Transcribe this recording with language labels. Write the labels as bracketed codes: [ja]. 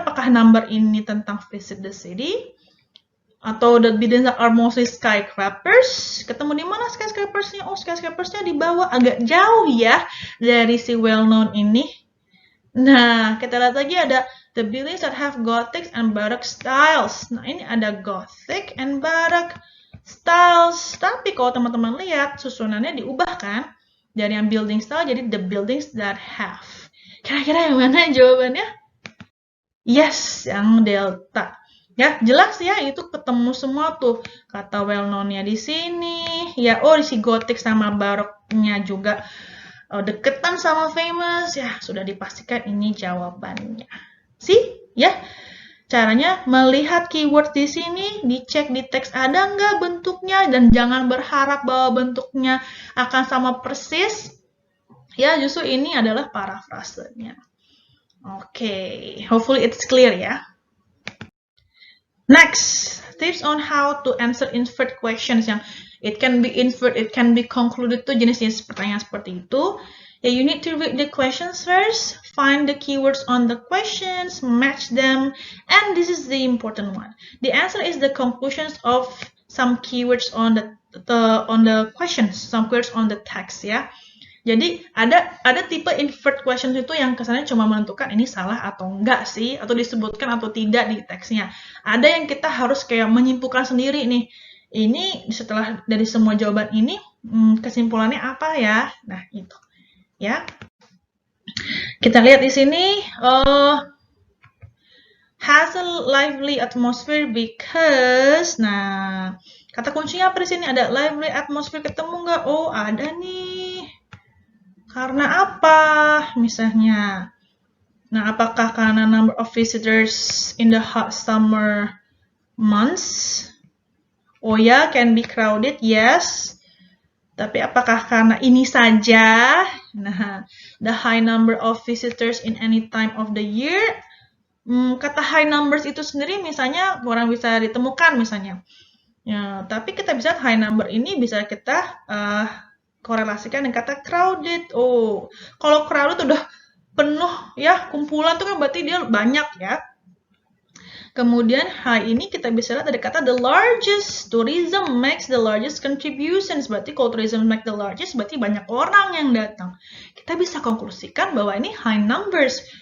[id] Apakah [en] number [id] ini tentang [en] visit the city? [id] Atau [en] the buildings are mostly skyscrapers? [id] Ketemu di mana skyscrapers-nya? Oh, skyscrapers-nya di bawah, agak jauh ya dari si well known ini. Nah, kita lihat lagi ada [en] the buildings that have Gothic and Baroque styles. [id] Nah, ini ada Gothic and Baroque styles. Tapi kalau teman-teman lihat, susunannya diubah kan? Dari yang building style jadi [en] the buildings that have. [id] Kira-kira yang mana jawabannya? Yes, yang delta. Ya, jelas ya, itu ketemu semua tuh. Kata well known-nya di sini. Ya, di si Gothic sama Baroque-nya juga deketan sama famous, ya sudah dipastikan ini jawabannya. Ya. Caranya melihat keyword di sini, dicek di teks ada nggak bentuknya, dan jangan berharap bahwa bentuknya akan sama persis. Ya, justru ini adalah parafrasenya. [en] Oke, hopefully it's clear ya. Next, tips on how to answer inferred questions [id] yang [en] it can be inferred, it can be concluded [id] tuh jenis-jenis pertanyaan seperti itu. [en] Yeah, you need to read the questions first, find the keywords on the questions, match them, and this is the important one. The answer is the conclusions of some keywords on the questions, some keywords on the text ya. [id] Jadi ada tipe inferred questions itu yang kesannya cuma menentukan ini salah atau enggak sih, atau disebutkan atau tidak di teksnya. Ada yang kita harus kayak menyimpulkan sendiri nih. Ini setelah dari semua jawaban ini kesimpulannya apa ya? Nah, itu. Ya, kita lihat di sini [en] has a lively atmosphere because, [id] nah kata kuncinya apa di sini? Ada lively atmosphere, ketemu nggak? Oh, ada nih. Karena apa? Misalnya, nah apakah karena [en] number of visitors in the hot summer months? Oh ya, can be crowded, yes. [id] Tapi apakah karena ini saja? [en] Nah, the high number of visitors in any time of the year. [id] Kata high numbers itu sendiri misalnya kurang bisa ditemukan misalnya. Ya, tapi kita bisa high number ini bisa kita korelasikan dengan kata crowded. Oh, kalau crowded udah penuh ya, kumpulan tuh kan berarti dia banyak ya. Kemudian high ini kita bisa lihat ada kata [en] the largest. Tourism makes the largest contributions. [id] Berarti kalau [en] tourism make the largest, [id] berarti banyak orang yang datang. Kita bisa konklusikan bahwa ini high numbers.